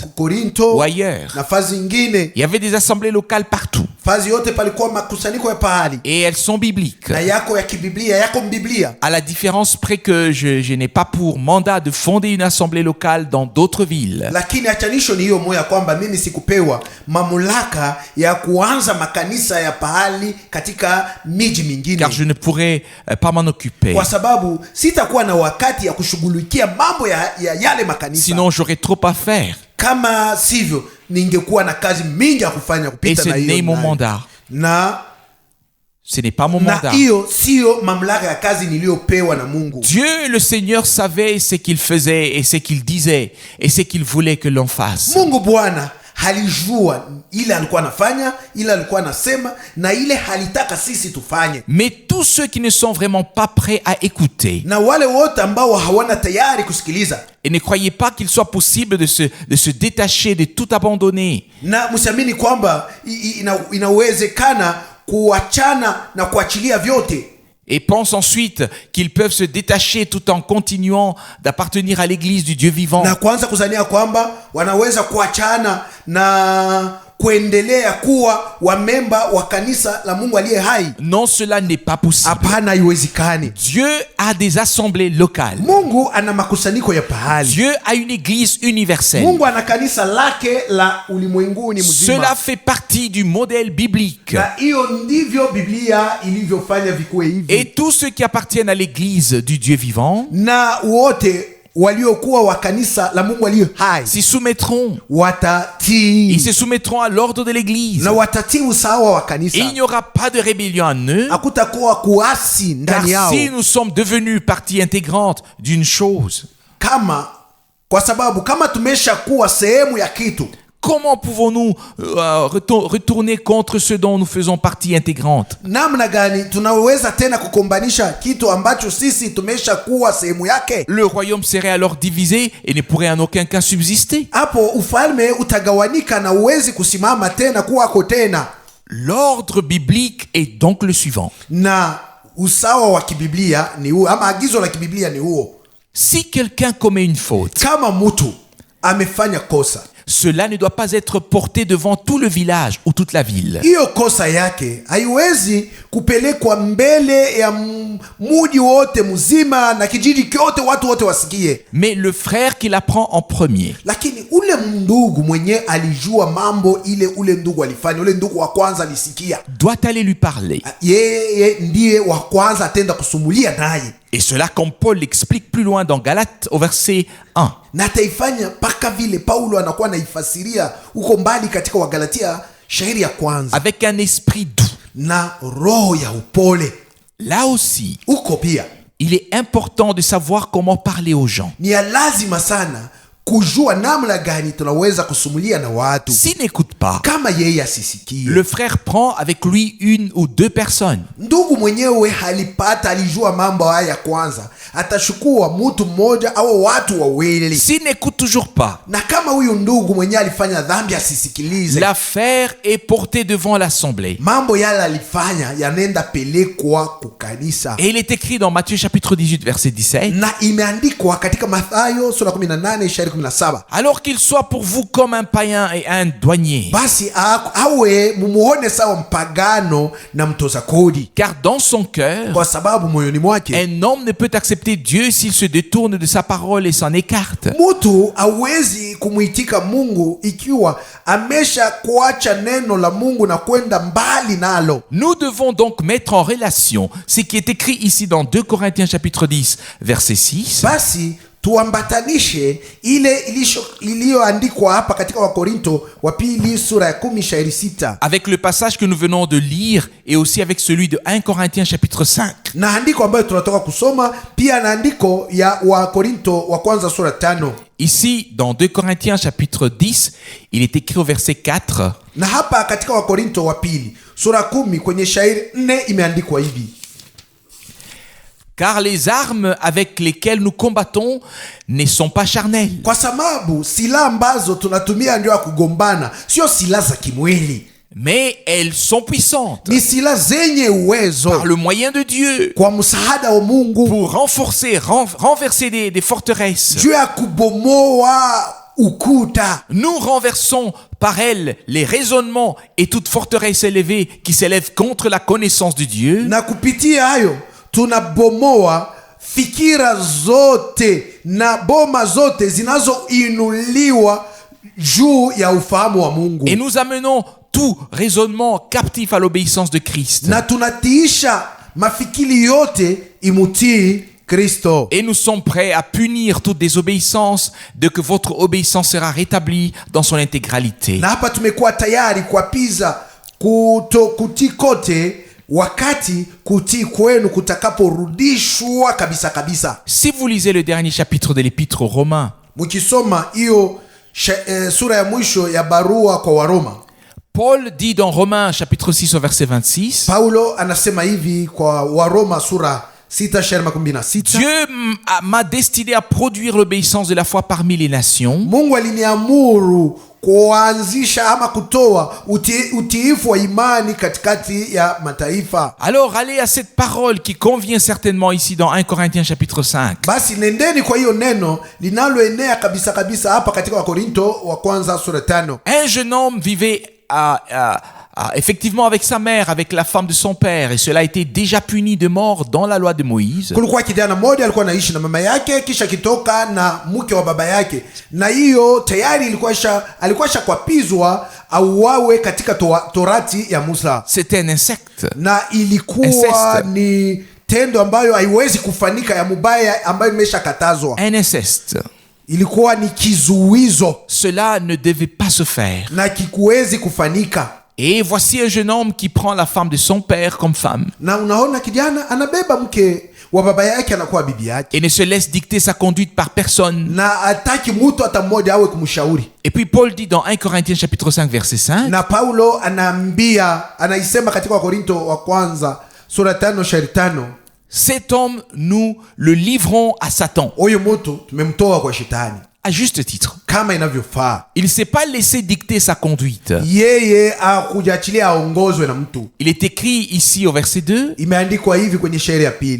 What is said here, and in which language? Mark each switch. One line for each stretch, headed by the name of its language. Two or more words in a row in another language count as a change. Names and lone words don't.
Swahili: Korinto
French: ou ailleurs.
Swahili: na fazi nyingine.
French: Il y avait des assemblées locales partout
Swahili: Fazi yote palikuwa makusanyiko ya pahali
French: et elles sont bibliques.
Swahili: na yako ya kibiblia, yako mbiblia.
French: À la différence près que je n'ai pas pour mandat de fonder une assemblée locale dans d'autres villes.
Swahili: Lakini achanisho ni hiyo moja kwamba mimi sikupewa mamlaka ya kuanza makanisa ya pahali katika miji mingine,
French: Car je ne pourrais pas m'en occuper.
Swahili: kwa sababu sitakuwa na wakati ya kushughulikia mambo ya yale makanisa.
French: Sinon j'aurais trop à faire.
Swahili: Kama sivyo ningekuwa na kazi mingi ya kufanya
French: Et
Swahili: kupita
French: ce
Swahili: na
French: n'est
Swahili: hiyo
French: mon
Swahili: nayo.
French: mandat.
Swahili: Na
French: Ce n'est pas mon mandat.
Swahili: hiyo sio mamlaka ya kazi niliyopewa na Mungu.
French: Dieu le Seigneur savait ce qu'il faisait et ce qu'il disait et ce qu'il voulait que l'on fasse.
Swahili: Mungu Bwana halijua ile alikuwa anafanya, ile alikuwa anasema, na ile halitaka sisi tufanye.
French: Mais tous ceux qui ne sont vraiment pas prêts à écouter,
Swahili: Na wale wote ambao hawana tayari kusikiliza,
French: et ne croyez pas qu'il soit possible de se détacher, de tout abandonner.
Swahili: na msiamini kwamba inawezekana kuachana na kuachilia vyote,
French: Et pensent ensuite qu'ils peuvent se détacher tout en continuant d'appartenir à l'église du Dieu vivant.
Swahili: na kuanza kuzania kwamba wanaweza kuachana na kuendelea kuwa wamemba wa kanisa la Mungu aliye hai.
French: Non, cela n'est pas possible.
Swahili: Hapana, haiwezekani.
French: Dieu a des assemblées locales.
Swahili: Mungu ana makusanyiko ya pahali.
French: Dieu a une église universelle.
Swahili: Mungu ana kanisa lake la ulimwenguni mzima.
French: Cela fait partie du modèle biblique.
Swahili: Na hiyo ndivyo Biblia ilivyofanya vikuwe hivi.
French: Et tous ceux qui appartiennent à l'église du Dieu vivant
Swahili: Na wote waliokuwa wa kanisa la Mungu aliye hai
French: s'y soumettront.
Swahili: watatii.
French: Ils se soumettront à l'ordre de l'église.
Swahili: Na watatii usawa wa
French: Et
Swahili: kanisa.
French: il n'y aura pas de rébellion en eux.
Swahili: Hakutakuwa kuasi
French: Car
Swahili: ndani yao.
French: si nous sommes devenus partie intégrante d'une chose,
Swahili: Kwa sababu kama tumesha kuwa sehemu ya kitu,
French: comment pouvons-nous retourner contre ce dont nous faisons partie intégrante?
Swahili: namna gani tunaweza tena kukombanisha kitu ambacho sisi tumesha kuwa sehemu yake?
French: Le royaume serait alors divisé et ne pourrait en aucun cas subsister.
Swahili: Hapo ufalme utagawanika na uwezi kusimama tena kuwako tena.
French: L'ordre biblique est donc le suivant.
Swahili: Na usawa wa kibiblia ni huo, ama agizo la kibiblia ni huo.
French: Si quelqu'un commet une faute,
Swahili: Kama mtu amefanya kosa,
French: cela ne doit pas être porté devant tout le village ou toute la ville.
Swahili: hiyo kosa yake haiwezi kupelekwa mbele ya mji wote mzima na kijiji kyote, watu wote wasikie.
French: Mais le frère qui l'apprend en premier,
Swahili: Lakini ule ndugu mwenye alijua mambo ile ule ndugu alifanya, ule ndugu wa kwanza alisikia,
French: doit aller lui parler.
Swahili: yeye ndiye wa kwanza atenda kusumulia naye.
French: Et cela, comme Paul l'explique plus loin dans Galates au verset 1.
Swahili: Na ataifanya mpaka vile Paulo anakuwa naifasiria huko mbali katika Wagalatia shairi ya kwanza,
French: Avec un esprit doux.
Swahili: na roho ya upole.
French: Là aussi,
Swahili: Huko pia
French: il est important de savoir comment parler aux gens.
Swahili: ni ya lazima sana kujua namna gani tunaweza kusumulia na watu.
French: S'il n'écoute pas,
Swahili: Kama yeye asisikie,
French: le frère prend avec lui une ou deux personnes.
Swahili: ndugu mwenyewe alijua mambo haya kwanza, atachukua mtu mmoja au watu wawili.
French: S'il n'écoute toujours pas,
Swahili: Na kama huyu ndugu mwenyewe alifanya dhambi asisikilize,
French: l'affaire est portée devant l'assemblée.
Swahili: mambo yale alifanya yanenda pelekwa kukanisa.
French: Et il est écrit dans Matthieu chapitre 18 verset 17.
Swahili: Na imeandikwa katika Mathayo sura 18 shairi 17.
French: Alors qu'il soit pour vous comme un païen et un douanier.
Swahili: Basi awe mumuone sawa mpagano na mtoza kodi,
French: Car dans son cœur,
Swahili: kwa sababu moyoni mwake
French: un homme ne peut accepter Dieu s'il se détourne de sa parole et s'en écarte.
Swahili: mtu hawezi kumuitika Mungu ikiwa amesha kuacha neno la Mungu na kwenda mbali nalo.
French: Nous devons donc mettre en relation ce qui est écrit ici dans 2 Corinthiens chapitre 10 verset 6
Swahili: Basi tuambatanishe ile iliyoandikwa hapa katika Wakorinto wa pili sura ya 10 shairi 6
French: avec le passage que nous venons de lire et aussi avec celui de 1 Corinthiens chapitre 5.
Swahili: na andiko ambayo tunatoka kusoma, pia na andiko ya Wakorinto wa kwanza sura 5.
French: Ici, dans 2 Corinthiens chapitre 10, il est écrit au verset 4.
Swahili: Na hapa katika Wakorinto wa pili sura 10 kwenye shairi 4 imeandikwa hivi:
French: Car les armes avec lesquelles nous combattons ne sont pas charnelles.
Swahili: kwa sababu silaha ambazo tunatumia ndio ya kugombana sio silaha za kimwili,
French: Mais elles sont puissantes
Swahili: ni silaha zenye uwezo
French: par le moyen de Dieu
Swahili: kwa msaada wa Mungu
French: pour renverser des forteresses.
Swahili: juu ya kubomoa ukuta.
French: Nous renversons par elles les raisonnements et toute forteresse élevée qui s'élève contre la connaissance de Dieu.
Swahili: Na kupitia hayo tunabomoa fikira zote na boma zote zinazoinuliwa juu ya ufahamu wa Mungu,
French: Et nous amenons tout raisonnement captif à l'obéissance de Christ.
Swahili: na tunatiisha mafikiri yote imutii Kristo.
French: Et nous sommes prêts à punir toute désobéissance de que votre obéissance sera rétablie dans son intégralité.
Swahili: Na hapa tumekuwa tayari kuapiza kutii kote wakati kutii kwenu kutakaporudishwa kabisa kabisa.
French: Si vous lisez le dernier chapitre de l'épître aux Romains,
Swahili: Mukisoma hiyo sura ya mwisho ya barua kwa Waroma.
French: Paul dit dans Romains chapitre 6 au verset 26,
Swahili: Paulo anasema hivi kwa Waroma sura 6:16.
French: Dieu m'a destiné à produire l'obéissance de la foi parmi les nations.
Swahili: Mungu aliniamuru kuanzisha ama kutoa utiifu wa imani katikati ya mataifa.
French: Alors allez à cette parole qui convient certainement ici dans 1 Corinthiens chapitre 5.
Swahili: Basi nendeni kwa hiyo neno linaloenea kabisa kabisa hapa katika Wakorinto wa kwanza sura 5.
French: Un jeune homme vivait effectivement avec sa mère, avec la femme de son père, et cela a été déjà puni de mort dans la loi de Moïse.
Swahili: Kulikuwa kijana mmoja alikuwa anaishi na mama yake, kisha kitoka na mke wa baba yake, na hiyo tayari alikuwa shakwapizwa auawe katika torati ya Musa.
French: C'était un insecte.
Swahili: Na ilikuwa ni tendo ambayo haiwezi kufanyika, ya mubaya ambayo imeshakatazwa.
French: Un inceste.
Swahili: Ilikuwa ni kizuizo.
French: Cela ne devait pas se faire.
Swahili: Na kikuwezi kufanyika.
French: Et voici un jeune homme qui prend la femme de son père comme femme.
Swahili: Na unaona kijana anabeba mke wa baba yake anakuwa bibi yake.
French: Et ne se laisse dicter sa conduite par personne.
Swahili: Na hataki mtu hata mmoja awe kumshauri.
French: Et puis Paul dit dans 1 Corinthiens chapitre 5 verset 5.
Swahili: Na Paulo anaisema katika Wakorinto wa kwanza sura 5:5.
French: Cet homme, nous le livrons à Satan.
Swahili: Huyo mtu tumemtoa kwa shetani.
French: À juste titre.
Swahili: Kama inavyofaa.
French: Il ne s'est pas laissé dicter sa conduite.
Swahili: Yeye hakujiachilia aongozwe na mtu.
French: Il est écrit ici au verset 2.
Swahili: Imeandikwa hivi kwenye shairi ya pili.